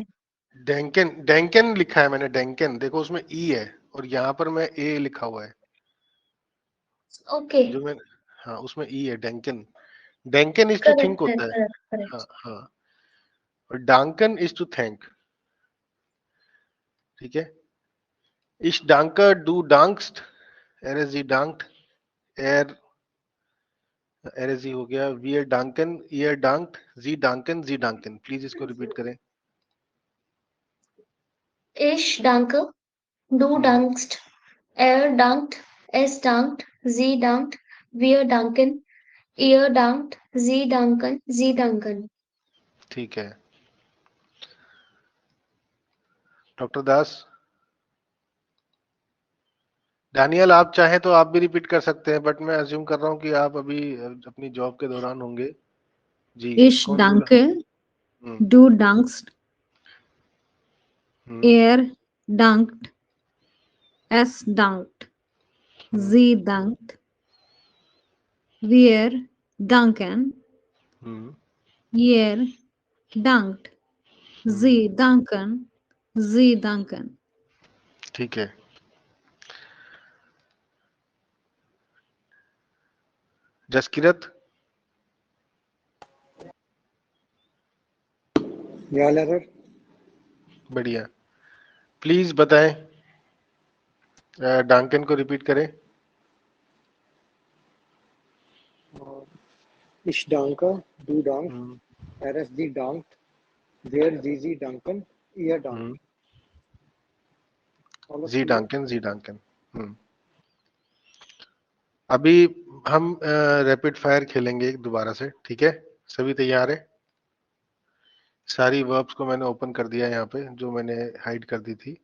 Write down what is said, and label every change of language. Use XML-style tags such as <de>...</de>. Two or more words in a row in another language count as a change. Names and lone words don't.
<hi>डेंकन, डेंकन लिखा है मैंने, डेंकन देखो उसमें ई है और यहाँ पर मैं ए लिखा हुआ है। ओके, जो मैं, हाँ उसमें ई है, डेंकन।</hi> <en>danken is to think</en> <hi>करेक्ट है, होता है। करेक्ट करेक्ट। हाँ हाँ, और डांकन</hi> <en>is to thank,</en> <hi>ठीक है।</hi> <de>Ich danke, du dankst, er sie dankt, er sie</de> <hi>हो गया,</hi> <de>wir danken, ihr dankt, sie danken।</de> <hi>प्लीज इसको रिपीट करें।</hi> <de>Ich danke, du dankst, er dankt, es dankt, sie dankt, wir danken, ihr dankt, sie danken, sie danken।</de> <hi>ठीक है, डॉक्टर दास, डैनियल आप चाहें तो आप भी रिपीट कर सकते हैं, बट मैं अज्यूम कर रहा हूँ कि आप अभी अपनी जॉब के दौरान होंगे। जी</hi> <de>Ich</de> <hi>कौन बोला?</hi> <de>danke, du dankst, er dankt, es dankt, sie dankt, wir danken, ihr dankt, sie danken, sie danken.</de> <hi>ठीक है। जसकिरत, या लेटर। बढ़िया, प्लीज बताएं, डांकन को रिपीट करें।</hi> <de>Ich danke, du dankst, sie dankt, wir sie danken, ihr dankt।</de> <hi>जी डांकन। अभी हम</hi> <en>rapid fire</en> <hi>खेलेंगे दोबारा से, ठीक है? सभी तैयार है? सारी वर्ब्स को मैंने ओपन कर दिया यहाँ पे, जो मैंने हाइड कर दी थी।</hi>